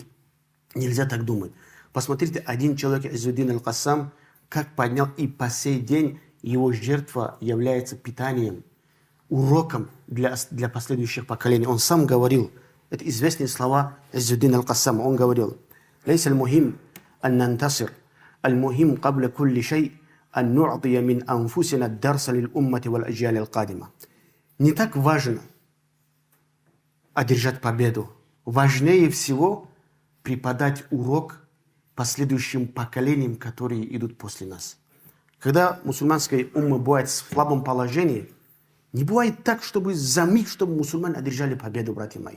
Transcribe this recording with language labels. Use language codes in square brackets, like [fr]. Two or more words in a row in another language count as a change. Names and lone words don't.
[ru] Нельзя так думать. Посмотрите, один человек, Иззуддин аль-Кассам, как поднял, и по сей день его жертва является питанием уроком для последующих поколений. Он сам говорил, это известные слова Иззуддин аль-Кассама, он говорил: [ar] «ليس المهم أن ننتصر المهم قبل كل شيء أن نعطي من أنفسنا درسا للأمة والأجيال القادمة». [ru] Не так важно одержать победу. Важнее всего преподать урок последующим поколениям, которые идут после нас. Когда мусульманская умма бывает в слабом положении, не бывает так, чтобы за миг, чтобы мусульмане одержали победу, братья мои.